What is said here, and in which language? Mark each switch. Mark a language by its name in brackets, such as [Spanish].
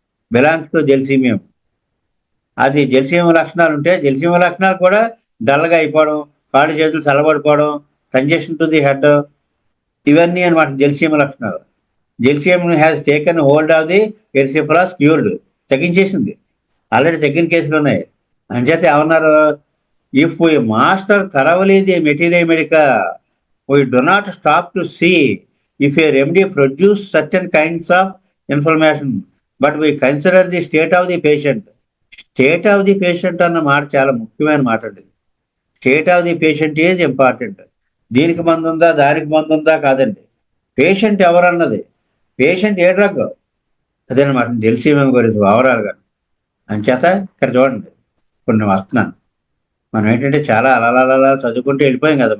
[Telugu] Belongs to gelsemium. అది gelsemium లక్షణాలు ఉంటే జెల్సీమియం లక్షణాలు కూడా డల్గా అయిపోవడం, కాళ్ళు చేతులు చల్లబడిపోవడం, కంజెషన్ టు ది హెడ్, ఇవన్నీ అనమాట జెల్సీమియం లక్షణాలు. [English] Gelsemium has taken hold of the erysipelas, cured, తగ్గించేసింది. [Telugu] Already తగ్గిన కేసులు ఉన్నాయి. అంచేత ఏమన్నారు? [English] If we master thoroughly the materia medica We do not stop to see if a remedy produces certain kinds of inflammation, but we consider the state of the patient. State of the patient [Telugu] అన్న మాట చాలా ముఖ్యమైన మాట అండి. [English] State of the patient is important. [Telugu] దీనికి మందు ఉందా, దానికి మందు ఉందా కాదండి. పేషెంట్ ఎవరన్నది, పేషెంట్ ఏ డ్రగ్, అదేనమాట తెలిసి మేము గురించి ఓవరాల్గా. అంచేత ఇక్కడ చూడండి, ఇప్పుడు నేను వస్తున్నాను. మనం ఏంటంటే చాలా అలా చదువుకుంటూ వెళ్ళిపోయాం కదా.